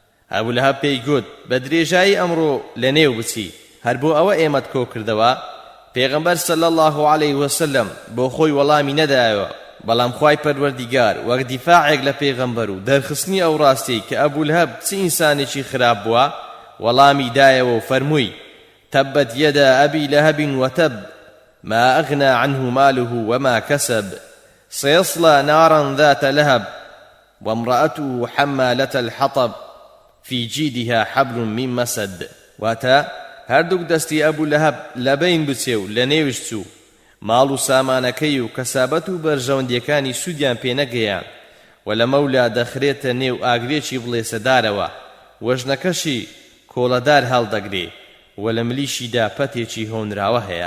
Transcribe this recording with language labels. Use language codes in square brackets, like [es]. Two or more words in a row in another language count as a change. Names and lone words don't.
[ckb] ئەبوو لەهەب پێی گوت بە درێژایی ئەمڕۆ لە نێو بچی هەر بۆ ئەوە ئێمەت کۆ کردەوە. پێغەمبەر [ar] صلی الله عليه وسلم [ckb] بۆ خۆی وەڵامی نەدایەوە، بەڵام خوای پەروەردیگار وەک دیفاعێک لە پێغەمبەر و دەرخستنی ئەو ڕاستەی کە ئەبوو لەهەب چ ئینسانێکی خراپ بووە وەڵامی دایەوە و فەرمووی [ar] تبت يدا أبي لهب وتب ما أغنى عنه ماله وما كسب سيصلى نارا ذات لهب وامرأته حمالة الحطب في جيدها حبل من مسد. [ckb] واتا هەردووک دەستی ئەبوو لەهەب لەبەین بچێ و لە نێوش چوو، ماڵ و سامانەکەی و کەسابەت و بەرژەوەندیەکانی سوودیان پێ نەگەیان و لە مەولا دەخرێتە نێو ئاگرێکی بڵێسەدارەوە، وەژنەکەشی کۆڵەدار هەڵدەگرێ و لە ملیشیدا پەتێکی هۆنراوە هەیە.